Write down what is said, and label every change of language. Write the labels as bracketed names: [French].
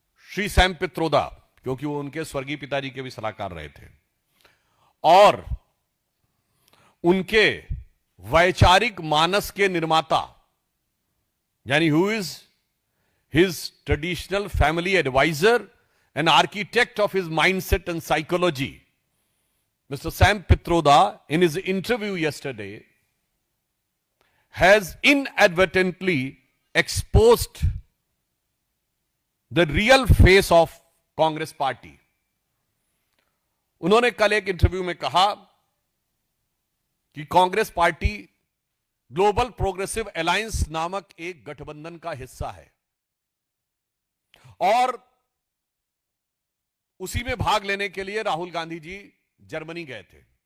[Hindi] Shri Sam Pitroda, क्योंकि वो उनके स्वर्गीय पिताजी के भी सलाहकार रहे थे, और उनके वैचारिक मानस के निर्माता, यानी [English] who is his traditional family advisor and architect of his mindset and psychology, [Hindi] Mr. [English] Sam Pitroda, in his interview yesterday, has inadvertently exposed the real face of Congress party. [Hindi] उन्होंने कल एक इंटरव्यू में कहा कि Congress party global progressive alliance नामक एक गठबंधन का हिस्सा है और उसी में भाग लेने के लिए राहुल गांधी जी जर्मनी गए थे।